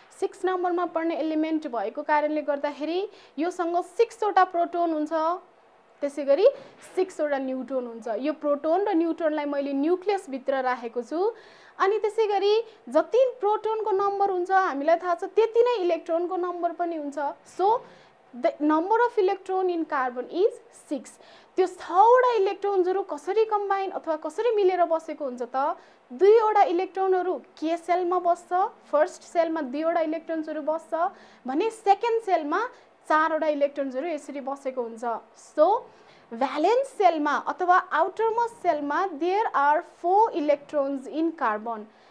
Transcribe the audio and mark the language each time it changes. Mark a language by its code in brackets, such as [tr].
[ne] 6 नम्बरमा पर्ने एलिमेन्ट भएको कारणले गर्दाखेरि योसँग 6 वटा प्रोटोन हुन्छ, त्यसैगरी 6 वटा न्यूट्रोन हुन्छ। यो प्रोटोन र न्यूट्रोनलाई मैले न्यूक्लियस भित्र राखेको छु। अनि त्यसैगरी जति प्रोटोनको नम्बर हुन्छ हामीलाई थाहा छ त्यति नै इलेक्ट्रोनको नम्बर पनि हुन्छ। [en] So the number of electron in carbon is 6। [ne] त्यो 6 वटा इलेक्ट्रोन्सहरु कसरी कम्बाइन अथवा कसरी मिलेर बसेको हुन्छ त 2 वटा इलेक्ट्रोनहरु के सेलमा बस्छ, फर्स्ट सेलमा 2 वटा इलेक्ट्रोन्सहरु बस्छ भने सेकेन्ड सेलमा 4 वटा इलेक्ट्रोन्सहरु यसरी बसेको हुन्छ। [en] so valence सेलमा [ne] अथवा [en] Outermost सेलमा there are 4 electrons in carbon.